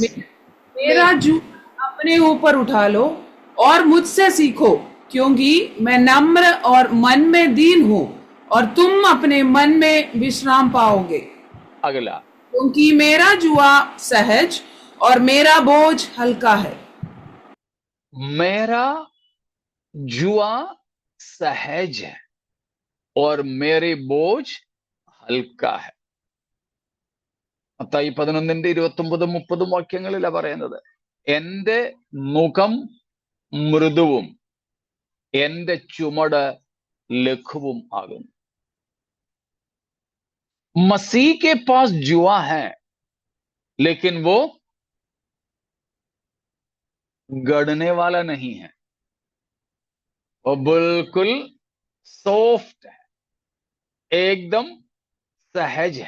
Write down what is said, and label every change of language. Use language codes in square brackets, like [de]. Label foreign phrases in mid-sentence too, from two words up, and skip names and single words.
[hi] मेरा जूता अपने ऊपर उठा लो और मुझसे सीखो, क्योंकि मैं नम्र और मन में दीन हूँ, और तुम अपने मन में विश्राम पाओगे। अगला, क्योंकि मेरा जुआ सहज और मेरा बोझ हल्का है। मेरा जुआ सहज है और मेरे बोझ हल्का है. [ml] മത്തായി 11:29-30 വാക്യങ്ങളിലാണ് പറയുന്നത്. എന്റെ മുഖം മൃദുവും എന്റെ ചുമട് ലഘുവും ആകുന്നു. [hi] मसीह के पास जुआ है, लेकिन वो गड़ने वाला नहीं है, वो बिल्कुल सॉफ्ट है, एकदम सहज है.